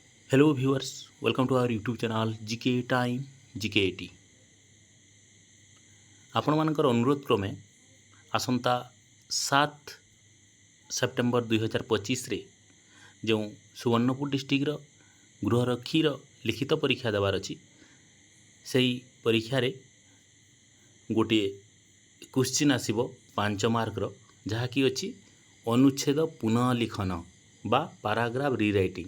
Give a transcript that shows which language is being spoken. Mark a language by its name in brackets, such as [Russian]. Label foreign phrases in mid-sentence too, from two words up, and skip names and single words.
[English] Hello viewers, welcome to our YouTube channel GK Time GK80। [Odia] ଆପଣମାନଙ୍କର ଅନୁରୋଧ କ୍ରମେ ଆସନ୍ତା 7 ସେପ୍ଟେମ୍ବର 2025ରେ ଯେଉଁ ସୁବର୍ଣ୍ଣପୁର ଡିଷ୍ଟ୍ରିକ୍ଟର ଗୃହରକ୍ଷୀର ଲିଖିତ ପରୀକ୍ଷା ଦେବାର ଅଛି, ସେହି ପରୀକ୍ଷାରେ ଗୋଟିଏ କ୍ୱେଶ୍ଚିନ୍ ଆସିବ 5 ମାର୍କର, ଯାହାକି ଅଛି ଅନୁଚ୍ଛେଦ ପୁନଃଲିଖନ ବା [English] paragraph rewriting.